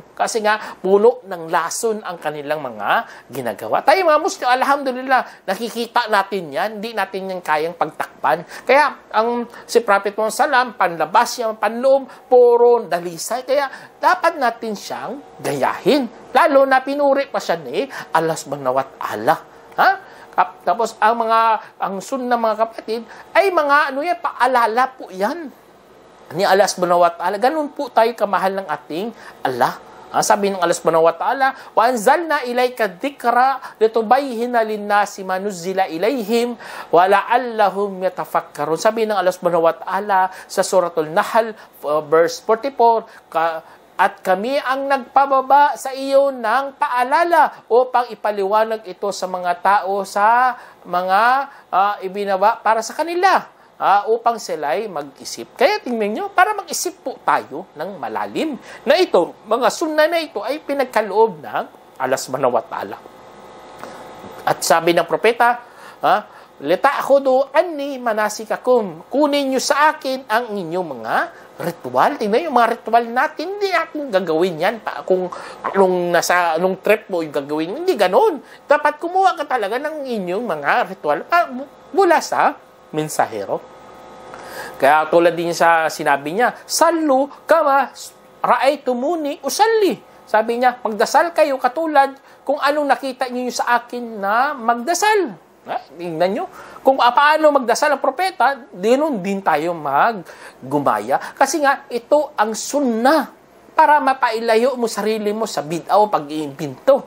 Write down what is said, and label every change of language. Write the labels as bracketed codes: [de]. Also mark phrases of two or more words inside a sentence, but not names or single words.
[tl] Kasi nga, puno ng lason ang kanilang mga ginagawa. Tayo mga Muslim, alhamdulillah, nakikita natin yan, hindi natin yan kayang pagtakpan. Kaya, si Prophet Muhammad sallam, panlabas niya, panloob, puro dalisay. Kaya, dapat natin siyang gayahin. Lalo na pinuri pa siya ni Allah [ar] سبحانه وتعالى. [tl] Tapos, ang sunnah mga kapatid, ay mga, paalala po yan ni Allah [ar] سبحانه وتعالى. [tl] Ganun po tayo kamahal ng ating Allah. Sabi ng [ar] الله سبحانه وتعالى وأنزلنا إليك الذكر لتبين للناس ما نزل إليهم ولعلهم يتفكرون. [tl] Sabi ng Allah [ar] سبحانه وتعالى [tl] sa suratul Nahl verse 44, at kami ang nagpababa sa iyo ng paalala upang ipaliwanag ito sa mga tao sa mga ibinaba para sa kanila. Upang sila'y mag-isip. Kaya tingnan nyo, para mag-isip po tayo ng malalim na ito, mga sunnah na ito ay pinagkaloob ng Allah [ar] سبحانه وتعالى. [tl] At sabi ng propeta, [ar] لتأخذوا عني مناسككم, [tl] kunin nyo sa akin ang inyong mga ritual. Tingnan yung mga ritual natin, hindi natin gagawin yan kung anong trip mo yung gagawin. Hindi ganon. Dapat kumuha ka talaga ng inyong mga ritual mula sa mensahero. Kaya tulad din sa sinabi niya, [ar] صلوا كما رأيتموني أصلي. [tl] Sabi niya, magdasal kayo katulad kung anong nakita niyo sa akin na magdasal. Tingnan nyo. Kung paano magdasal ang propeta, dinon din tayo maggumaya. Kasi nga, ito ang sunnah para mapailayo mo sarili mo sa bid'ah o pag-iimbento.